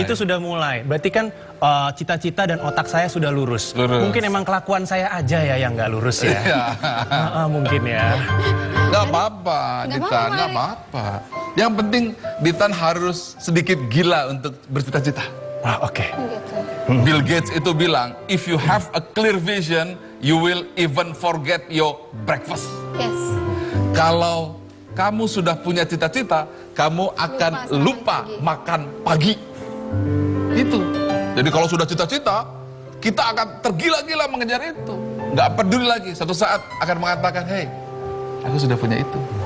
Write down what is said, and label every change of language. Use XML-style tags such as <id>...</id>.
<id>Itu sudah mulai, berarti kan cita-cita dan otak saya sudah lurus. Mungkin emang kelakuan saya aja ya yang nggak lurus ya. Mungkin ya. Nggak apa-apa, Ditan, nggak apa-apa. Yang penting Ditan harus sedikit gila untuk bercita-cita. Oke. Gitu. Bill Gates itu bilang,</id> <en>if you have a clear vision, you will even forget your breakfast. Yes.</en> <id>Kalau kamu sudah punya cita-cita, kamu akan lupa makan pagi. Itu. Jadi kalau sudah cita-cita, kita akan tergila-gila mengejar itu. Nggak peduli lagi. Suatu saat akan mengatakan, hey, aku sudah punya itu.</id>